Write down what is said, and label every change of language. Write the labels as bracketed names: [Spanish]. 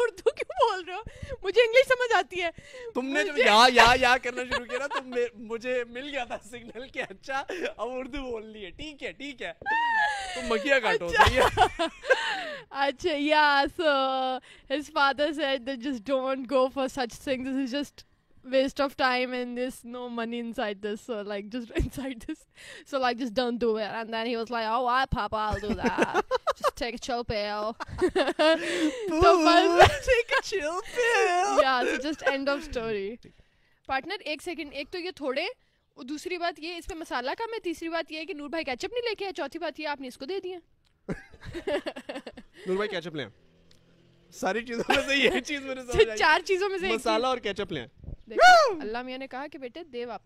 [Urdu] اردو کیوں بول رہے ہو, مجھے انگلش سمجھ آتی ہے. تم نے جب یا کرنا شروع کیا نا تو مجھے مل گیا تھا سگنل کہ اچھا اب اردو بولنی ہے, ٹھیک ہے تم مکھیاں کاٹو. [English] اچھا, yeah, so his father said that just don't go for such things, this is just waste of time and there's no money inside this, so like just inside this, so like just don't do it. And then he was like, oh why Papa, I'll do that. Just take a chill pill. Take a chill pill. Yeah, so just end of story. [Urdu] Partner, ایک second, ایک تو یہ تھوڑے, دوسری بات یہ اس پہ مسالہ کم ہے, تیسری بات یہ ہے کہ نور بھائی کیچپ نہیں لے کے آئے, چوتھی بات یہ آپ نے اس کو دے دیا. نور بھائی کیچپ لیں, ساری چیزوں میں سے یہ چیز میرے سمجھ آئی, 4 چیزوں میں سے مسالہ اور کیچپ لیں. اللہ میاں نے کہا کہ بیٹے دے واپس.